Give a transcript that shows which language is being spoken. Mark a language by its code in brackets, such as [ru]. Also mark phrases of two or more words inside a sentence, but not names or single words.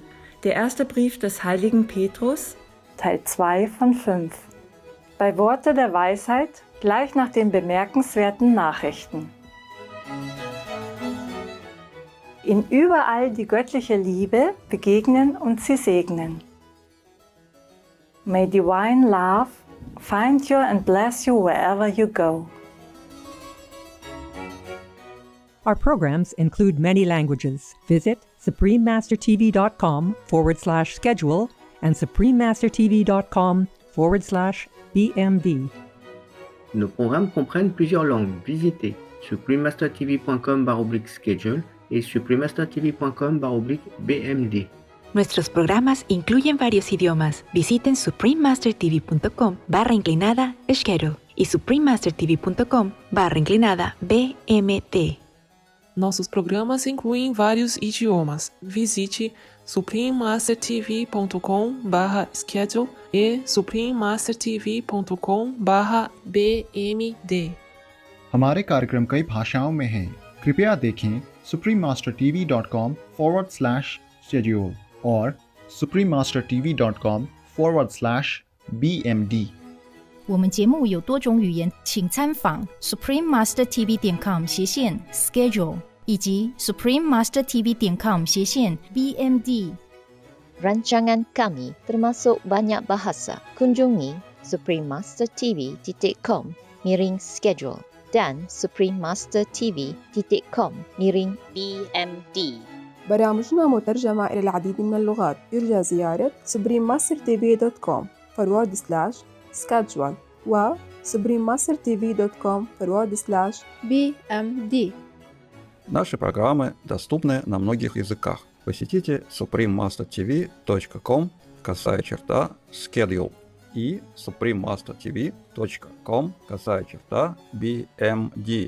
[de] Der erste Brief des heiligen Petrus, Teil 2 von 5. Bei Worte der Weisheit gleich nach den bemerkenswerten Nachrichten. In überall die göttliche Liebe begegnen und sie segnen. [en] May divine love find you and bless you wherever you go. Our programs include many languages. Visit suprememastertv.com/schedule and suprememastertv.com/BMD. [fr] Nos programmes comprennent plusieurs langues. Visitez suprememastertv.com/schedule et suprememastertv.com/BMD. [es] Nuestros programas incluyen varios idiomas. Visiten suprememastertv.com/schedule y suprememastertv.com/BMD. [pt] Nossos programas incluem vários idiomas. Visite suprememastertv.com/schedule e suprememastertv.com/BMD. [hi] हमारे कार्यक्रम कई भाषाओं में हैं। कृपया देखें suprememastertv.com/schedule और suprememastertv.com/BMD。 [zh] 我们节目有多种语言，请参访 suprememastertv.com/schedule 以及 suprememastertv.com/BMD. [ms] Rancangan kami termasuk banyak bahasa. Kunjungi suprememastertv.com/schedule dan suprememastertv.com/BMD. [ar] برامجنا مترجمة إلى العديد من اللغات. يرجى زيارة suprememastertv.com/schedule و suprememastertv.com/BMD. [ru] Наши программы доступны на многих языках. Посетите suprememastertv.com/schedule и suprememastertv.com/BMD.